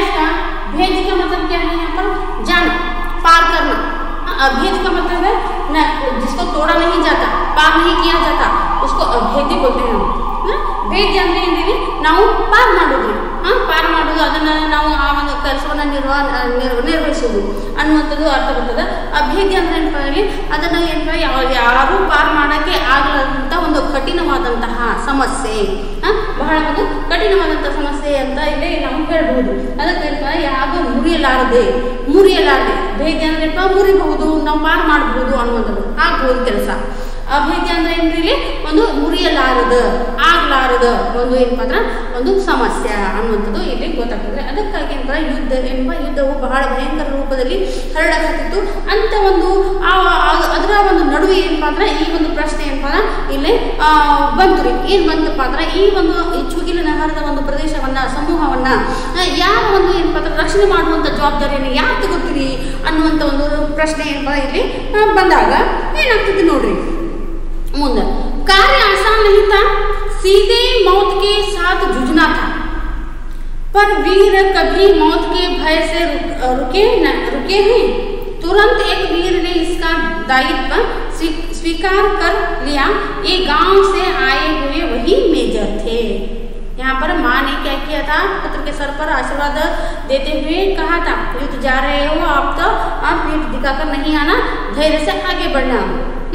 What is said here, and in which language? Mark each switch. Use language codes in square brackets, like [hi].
[hi] इसका भेद्य का मतलब क्या है? यहाँ पर जाना, पार करना। अभेद का मतलब है न जिसको तोड़ा नहीं जाता, पार नहीं किया जाता, उसको अभेद्य बोलते हैं। भेद्य [kn] ಅಂದ್ರೆ ನಾವು ಪಾರ್ ಮಾಡೋದು, ಪಾರು ಮಾಡೋದು, ಅದನ್ನು ನಾವು ಆ ಒಂದು ಕೆಲಸವನ್ನು ನಿರ್ವಹಿಸುವುದು ಅನ್ನುವಂಥದ್ದು ಅರ್ಥ ಬರ್ತದೆ. ಅಭೇದ್ಯ ಅಂದರೆ ಏನಪ್ಪ ಇಲ್ಲಿ ಅದನ್ನು ಏನಪ್ಪ ಯಾರೂ ಪಾರು ಮಾಡೋಕ್ಕೆ ಆಗಲಾದಂಥ ಒಂದು ಕಠಿಣವಾದಂತಹ ಸಮಸ್ಯೆ, ಬಹಳ ಒಂದು ಕಠಿಣವಾದಂಥ ಸಮಸ್ಯೆ ಅಂತ ಇಲ್ಲಿ ನಾವು ಹೇಳ್ಬಹುದು. ಅದಕ್ಕೆ ಏನಪ್ಪ ಯಾವುದು ಮುರಿಯಲಾರದೆ ಭೇದ್ಯ ಅಂದ್ರೆ ಏನಪ್ಪ ಮುರಿಬಹುದು, ನಾವು ಪಾರು ಮಾಡಬಹುದು ಅನ್ನುವಂಥದ್ದು, ಆಗ್ಬೋದು ಕೆಲಸ. ಅಭೇದ್ಯ ಅಂದ್ರೆ ಏನ್ರಿ ಇಲ್ಲಿ ಒಂದು ಮುರಿಯಲಾರದ ಆಗ್ಲಾರದ ಒಂದು ಏನಪ್ಪ ಅಂದ್ರೆ ಒಂದು ಸಮಸ್ಯೆ ಅನ್ನುವಂಥದ್ದು ಇಲ್ಲಿ ಗೊತ್ತಾಗ್ತದೆ. ಅದಕ್ಕಾಗಿ ಏನಪ್ಪ ಯುದ್ಧವು ಬಹಳ ಭಯಂಕರ ರೂಪದಲ್ಲಿ ಹರಡಕತ್ತಿತ್ತು ಅಂತ ಒಂದು ಅದರ ಒಂದು ನಡುವೆ ಏನಪ್ಪ ಅಂದ್ರೆ ಈ ಒಂದು ಪ್ರಶ್ನೆ ಏನಪ್ಪ ಅಂದ್ರೆ ಇಲ್ಲಿ ಬಂತು ರೀ. ಏನ್ ಬಂತಪ್ಪ ಅಂದ್ರೆ ಈ ಒಂದು ಚುಗಿಲ ನಗರದ ಒಂದು ಪ್ರದೇಶವನ್ನ ಸಮೂಹವನ್ನ ಯಾರ ಒಂದು ಏನಪ್ಪ ಅಂದ್ರೆ ರಕ್ಷಣೆ ಮಾಡುವಂತ ಜವಾಬ್ದಾರಿಯನ್ನು ಯಾರು ತಗೋತೀರಿ ಅನ್ನುವಂಥ ಒಂದು ಪ್ರಶ್ನೆ ಏನಪ್ಪ ಇಲ್ಲಿ ಬಂದಾಗ ಏನಾಗ್ತದೆ ನೋಡ್ರಿ ಮುಂದೆ. [hi] कार्य आसान नहीं था, सीधे मौत के साथ जूझना था, पर वीर कभी मौत के भय से रुके हैं। तुरंत एक वीर ने इसका दायित्व स्वीकार कर लिया। ये गांव से आए हुए वही मेजर थे। यहाँ पर माँ ने क्या किया था, पुत्र के सर पर आशीर्वाद देते हुए कहा था, युद्ध जा रहे हो आप तो आप पीठ दिखाकर नहीं आना, धैर्य से आगे बढ़ना।